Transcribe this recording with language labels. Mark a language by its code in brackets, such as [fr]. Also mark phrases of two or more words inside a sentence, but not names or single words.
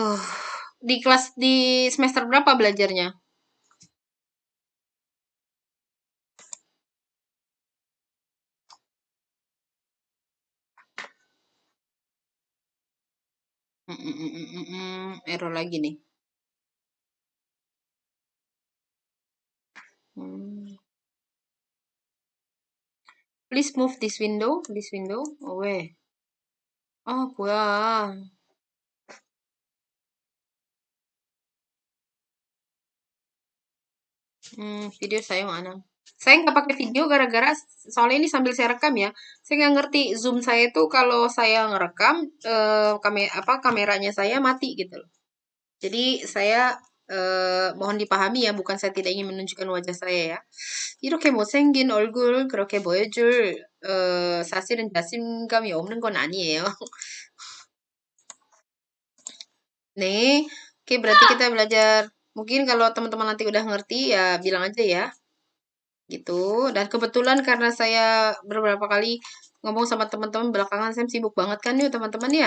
[id] Di semester berapa belajarnya? Error lagi nih. Hmm. [en] Please move this window. This window away. [ko] Oh, 뭐야. [id] Video saya mana? Saya nggak pakai video gara-gara soalnya ini sambil saya rekam ya. Saya nggak ngerti Zoom saya itu kalau saya ngerekam kameranya saya mati gitu loh. Jadi saya mohon dipahami ya, bukan saya tidak ingin menunjukkan wajah saya ya. [ko] 이렇게 못생긴 얼굴 그렇게 보여줄 사실은 자신감이 없는 건 아니에요. [id] Nih, oke berarti kita belajar. Mungkin kalau teman-teman nanti udah ngerti ya bilang aja ya. Gitu. Dan kebetulan karena saya beberapa kali ngomong sama teman-teman belakangan Sam sibuk banget kan yuk teman-teman ya.